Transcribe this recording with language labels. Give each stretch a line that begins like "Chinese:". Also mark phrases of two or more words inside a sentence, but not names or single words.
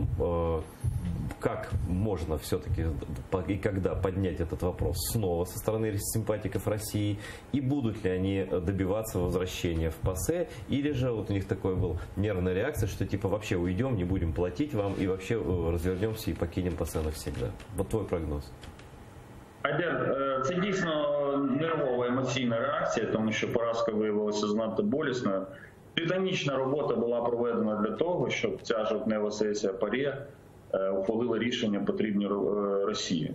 Russian: Как можно все-таки и когда поднять этот вопрос снова со стороны симпатиков России? И будут ли они добиваться возвращения в ПАСЕ? Или же вот у них такой был нервная реакция, что типа вообще уйдем, не будем платить вам и вообще развернемся и покинем ПАСЕ навсегда? Вот твой прогноз.
Ukrainian: Адер, це дійсно нервова емоційна реакція, тому що поразка виявилася занадто болісною. Титанічна робота була проведена для того, щоб ця жовтнева сесія ПАРЄ ухвалила рішення потрібні Росії.